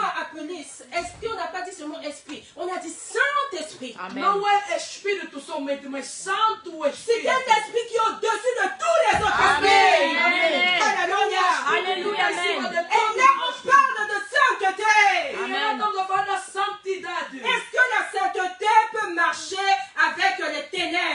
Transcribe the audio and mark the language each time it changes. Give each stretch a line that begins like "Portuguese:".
French: à appeler esprit. On n'a pas dit seulement esprit. On a dit Saint-Esprit. Amen.
Portuguese: Não é Espírito somente, mas Santo
French: C'est
Portuguese: Espírito.
French: un esprit qui est au-dessus de tous les autres Amen. esprits. Amen. Alléluia. Alléluia. Amen. Et là, on parle de sainteté.
Portuguese: E ela estamos a falar da santidade.
French: Est-ce que la sainteté peut marcher avec les ténèbres?